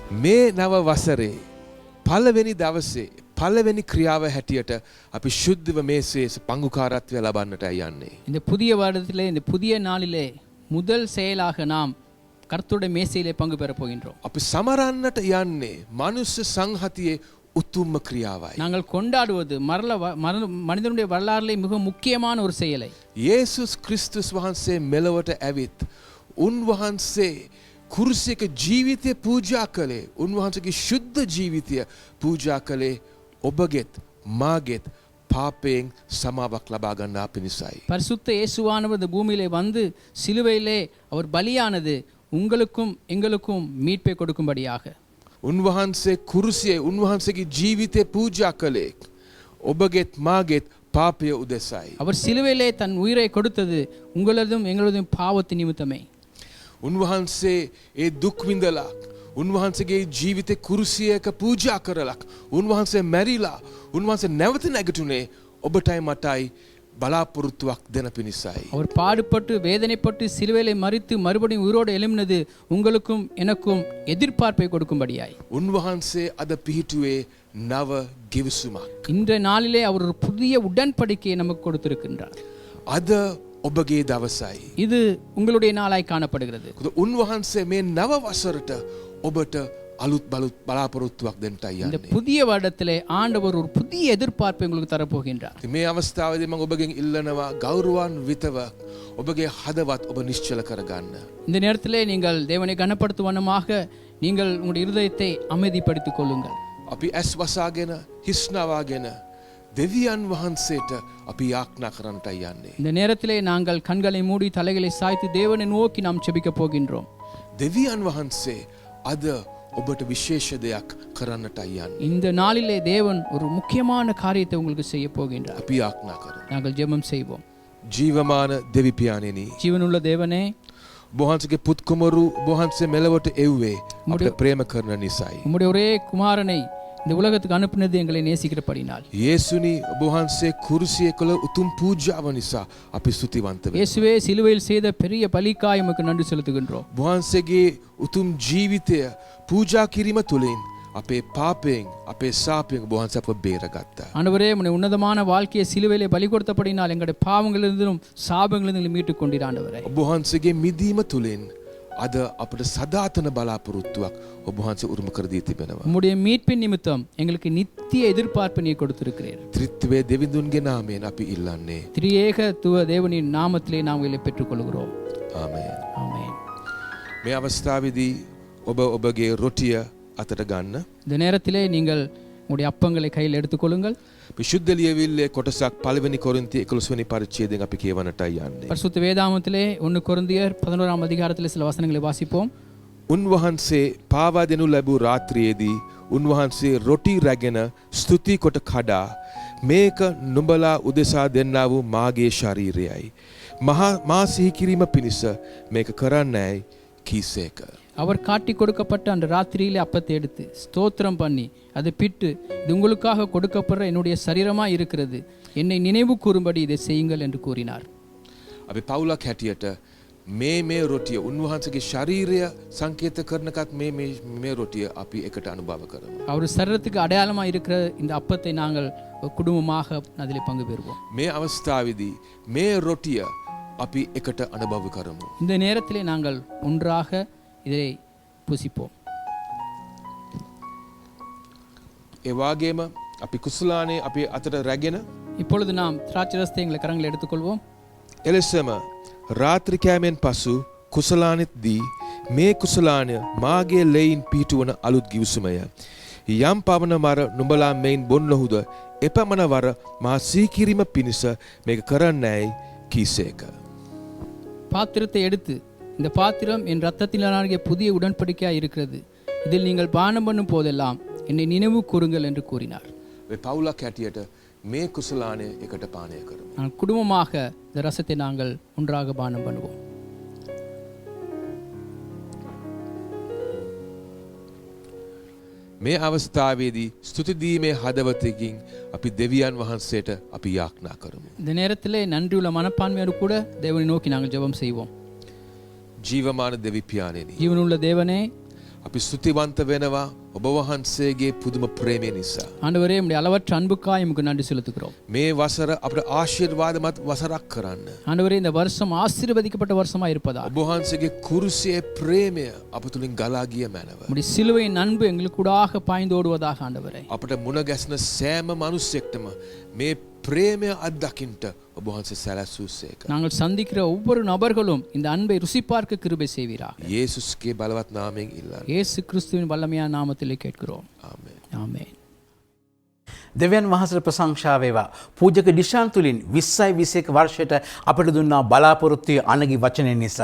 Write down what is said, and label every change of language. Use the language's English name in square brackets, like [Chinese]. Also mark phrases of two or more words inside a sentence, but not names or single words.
[Sinhala] මේ නව වසරේ පළවෙනි දවසේ පළවෙනි ක්‍රියාව හැටියට අපි ශුද්ධව මේ පංගුකාරත්වය ලබන්නට යන්නේ. [Tamil] இந்த புதிய வருடத்திலே இந்த புதிய நாளிலே முதல் செயலாக நாம் கர்த்தருடைய மேசையிலே பங்கு பெற போகின்றோம். [Sinhala] අපි සමරන්නට යන්නේ මනුෂ්‍ය සංහතියේ උතුම්ම ක්‍රියාවයි. [Tamil] நாங்கள் கொண்டாடுவது மனிதனுடைய வரலாறிலே மிக முக்கியமான ஒரு செயலை. [Sinhala] යේසුස් ක්‍රිස්තුස් වහන්සේ මෙලොවට ඇවිත් උන්වහන්සේ කුරුසියක ජීවිතය පූජා කළේ. උන්වහන්සේගේ ශුද්ධ ජීවිතය පූජා කළේ ඔබගෙත් මාගෙත් පාපයෙන් සමාවක් ලබා ගන්නා පිණිසයි. [Tamil] பரிசுத்த இயேசுவானவர் இந்த பூமியிலே வந்து சிலுவையிலே அவர் பலியானது உங்களுக்கும் எங்களுக்கும் மீட்பை கொடுக்கும்படியாக. [Sinhala] උන්වහන්සේ කුරුසියේ උන්වහන්සේගේ ජීවිතය පූජා කළේ ඔබගෙත් මාගෙත් පාපය උදෙසයි. [Tamil] அவர் சிலுவையிலே தன் உயிரை கொடுத்தது உங்களதும் எங்களதும் பாவத்தின் நிமித்தமே. [Sinhala] උන්වහන්සේ ඒ දුක් විඳලා උන්වහන්සේගේ ජීවිතේ කුරුසියක පූජා කරලා උන්වහන්සේ මැරිලා උන්වහන්සේ නැවත නැගිටුනේ ඔබටයි මටයි බලාපොරොත්තුවක් දෙන පිණිසයි. [Tamil] அவர் பாடுபட்டு வேதனைப்பட்டு சிலுவையிலே மரித்து மறுபடியும் உயிரோடு எழும்பினது உங்களுக்கும் எனக்கும் எதிர்பார்ப்பை கொடுக்கும்படியாய். [Sinhala] උන්වහන්සේ අද පිහිටුවේ නව ගිවිසුමක්. [Tamil] இந்த நாளிலே அவர் ஒரு புதிய உடன்படிக்கையை நமக்கு கொடுத்திருக்கின்றார். [Sinhala] අද ඔබගේ දවසයි. [Tamil] இது உங்களுடைய நாளாய் காணப்படுகிறது. [Sinhala] උන්වහන්සේ මේ නව වසරට ඔබට අලුත් බලාපොරොත්තුවක් දෙන්නයි [Tamil] இந்த [Sinhala] යන්නේ. [Tamil] புதிய வருடத்திலே ஆண்டவர் ஒரு புதிய எதிர்பார்ப்பை உங்களுக்கு தரப்போகின்றார். [Sinhala] මේ අවස්ථාවේදී මම ඔබගෙන් ඉල්ලනවා ගෞරවාන්විතව ඔබගේ හදවත් ඔබ නිශ්චල කරගන්න. [Tamil] இந்த நேரத்திலே நீங்கள் தேவனை கனப்படுத்தும் வண்ணமாக நீங்கள் உங்களுடைய இருதயத்தை அமைதிப்படுத்திக் கொள்ளுங்கள். [Sinhala] අපි ඇස් වසාගෙන හිස්නවාගෙන දෙවියන් වහන්සේට අපි යාඥා කරන්නටයි යන්නේ. [Tamil] இந்த நேரத்திலே நாங்கள் கண்களை மூடி தலைகளை சாய்த்து தேவனை நோக்கி நாம் ஜெபிக்க போகின்றோம். [Sinhala] දෙවියන් වහන්සේ අද ඔබට විශේෂ දෙයක් කරන්නටයි යන්නේ. [Tamil] இந்த நாளிலே தேவன் ஒரு முக்கியமான காரியத்தை உங்களுக்கு செய்ய போகின்றார். [Sinhala] අපි යාඥා කරමු. [Tamil] நாங்கள் ஜெபம் செய்வோம். [Sinhala] ජීවමාන දෙවි පියාණෙනි, [Tamil] ஜீவனுள்ள தேவனே, [Sinhala] ඔබවහන්සේගේ පුත් කුමරු ඔබවහන්සේ මෙලවට එව්වේ අපිට ප්‍රේම කරන නිසායි. [Tamil] உம்முடைய ஒரே குமாரனை இந்த உலகத்துக்கு அனுப்பினது எங்களை நேசிக்கிறபடினால். [Sinhala] යේසුනි ඔබවහන්සේ කුරුසියේ කළ උතුම් පූජාව නිසා අපි ස්තුතිවන්ත වෙනවා. [Tamil] இயேசுவே சிலுவையில் செய்த பெரிய பலிக்காய் உமக்கு நன்றி செலுத்துகின்றோம். [Sinhala] ඔබවහන්සේගේ උතුම් ජීවිතය පූජා කිරීම තුළින් අපේ පාපයෙන් අපේ සාපයෙන් ඔබවහන්සේ අප බේරගත්තා. [Tamil] ஆண்டவரே, உம்முடைய உன்னதமான வாழ்க்கையை சிலுவையிலே பலி கொடுத்தபடினால் எங்களுடைய பாவங்களிலிருந்தும் சாபங்களிலிருந்தும் மீட்டுக் கொண்டீர் ஆண்டவரே. [Sinhala] ඔබවහන්සේගේ මිදීම තුළින් අද අපට සදාතන බලාපොරොත්තුවක් ඔබවහන්සේ උරුම කර දී තිබෙනවා. [Tamil] உம்முடைய மீட்பின் நிமித்தம் எங்களுக்கு நித்திய எதிர்பார்ப்பை நீ கொடுத்திருக்கிறீர். [Sinhala] ත්‍රිත්වයේ දෙවිඳුන්ගේ නාමයෙන් අපි ඉල්ලන්නේ. [Tamil] திரியேகத்துவ தேவனின் நாமத்திலே நாம் இதை பெற்றுக்கொள்கிறோம். [Sinhala] ආමේන්. [Tamil] ஆமென். [Sinhala] මේ අවස්ථාවේදී ඔබ ඔබගේ රොටිය අතට ගන්න. [Tamil] இந்த நேரத்திலே நீங்கள் உங்களுடைய அப்பங்களை கையில் எடுத்துக்கொள்ளுங்கள். [Sinhala] විශුද්ධ ලියවිල්ලේ කොටසක් පළවෙනි කොරින්ති 11 වෙනි පරිච්ඡේදයෙන් අපි කියවන්නටයි යන්නේ. [Tamil] பரிசுத்த வேதாகமத்திலே 1 கொரிந்தியர் 11ஆம் அதிகாரத்திலே சில வசனங்களை வாசிப்போம். [Sinhala] උන්වහන්සේ පාවා දෙනු ලැබූ රාත්‍රියේදී උන්වහන්සේ රොටි රැගෙන ස්තුති කොට කඩා මේක නුඹලා උදෙසා දෙන්නා වූ මාගේ ශරීරයයි. මා සිහි කිරීම පිණිස මේක කරන්නයි කීසේක. [Tamil] அவர் காட்டி கொடுக்கப்பட்ட அந்த ராத்திரியிலே அப்பத்தை எடுத்து ஸ்தோத்திரம் பண்ணி அதை பிட்டு இது உங்களுக்காக கொடுக்கப்படுற என்னுடைய சரீரமாய் இருக்கிறது, என்னை நினைவு கூறும்படி இதை செய்யுங்கள் என்று கூறினார். [Sinhala] අපි පවුලක් හැටියට මේ රොටිය උන්වහන්සේගේ ශරීරය සංකේත කරනකත් මේ රොටිය අපි එකට අනුභව කරමු. [Tamil] அவர் சரீரத்துக்கு அடையாளமாக இருக்கிற இந்த அப்பத்தை நாங்கள் குடும்பமாக அதிலே பங்கு பெறுவோம். [Sinhala] මේ අවස්ථාවේදී මේ රොටිය අපි එකට අනුභව කරමු. [Tamil] இந்த நேரத்திலே நாங்கள் ஒன்றாக இதை புசிப்போம். [Sinhala] ඒ වගේම අපි කුසලානේ අපි අතට රැගෙන [Tamil] இப்பொழுது நாம் திராட்சை ரசத்தை எங்களை கரங்களை எடுத்துக்கொள்வோம். [Sinhala] එලෙසම රාත්‍රී කෑමෙන් පසු කුසලානෙත් දී මේ කුසලානය මාගේ ලෙයින් පිහිටුවන අලුත් ගිවිසුමය. යම් පවන වර නුඹලා මෙයින් බොන්නහුද එපමණ වර මා සිහි කිරීම පිණිස මේක කරන්නයි කීසේක. [Tamil] பாத்திரத்தை எடுத்து இந்த பாத்திரம் என் இரத்தத்தினாகிய புதிய உடன்படிக்கையாய் இருக்கிறது, இதில் நீங்கள் பானம் பண்ணும் போதெல்லாம் என்னை நினைவு கூறுங்கள் என்று கூறினார். [Sinhala] පවුලක් හැටියට මේ කුසලානය එකට පානය කරමු. [Tamil] குடும்பமாக இந்த ரசத்தை நாங்கள் ஒன்றாக பானம் பண்ணுவோம். [Sinhala] මේ අවස්ථාවේදී ස්තුති දීමේ හදවතකින් අපි දෙවියන් වහන්සේට අපි යාඥා කරමු. [Tamil] இந்த நேரத்திலே நன்றியுள்ள மனப்பான்மையோடு கூட தேவனை நோக்கி நாங்கள் ஜெபம் செய்வோம். [Sinhala] ජීවමාන දෙවි පියාණෙනි, [Tamil] ஜீவனுள்ள தேவனே, [Sinhala] අපි ස්තුතිවන්ත වෙනවා ඔබ වහන්සේගේ පුදුම ප්‍රේමය නිසා. [Tamil] ஆண்டவரே உம்முடைய அளவற்ற அன்புக்காய் உமக்கு நன்றி செலுத்துகிறோம். [Sinhala] මේ වසර අපට ආශිර්වාදමත් වසරක් කරන්න. [Tamil] ஆண்டவரே இந்த வருஷம் ஆசீர்வதிக்கப்பட்ட வருஷமா இருப்பதா [Sinhala] ඔබ වහන්සේගේ කුරුසියේ ප්‍රේමය අප තුලින් ගලා ගිය මැනව. [Tamil] உம்முடைய சிலுவையின் அன்பு எங்களுக்கூடாக பாய்ந்தோடுவதாக ஆண்டவரே. [Sinhala] අපට මුණ ගැසෙන සෑම මිනිසෙක්ටම මේ ප්‍රේමය අත්දකින්න ඔබ වහන්සේ සැලසුසේක. [Tamil] நாங்கள் சந்திக்கிற ஒவ்வொரு நபர்களும் இந்த அன்பை ருசி பார்க்க கிருபை செய்வீராக. [Sinhala] යේසුස්ගේ බලවත් නාමයෙන් ඉල්ලන්න. [Tamil] இயேசு கிறிஸ்துவின் வல்லமையான நாமத்திலே கேட்கிறோம். [Sinhala] ආමේන්. [Tamil] ஆமென். [Sinhala] දෙවියන් වහන්සේට ප්‍රශංසා වේවා. පූජක ඩිෂාන් තුලින් 20යි 21 වර්ෂයට අපට දුන්නා බලාපොරොත්තු අනගි වචනය නිසා.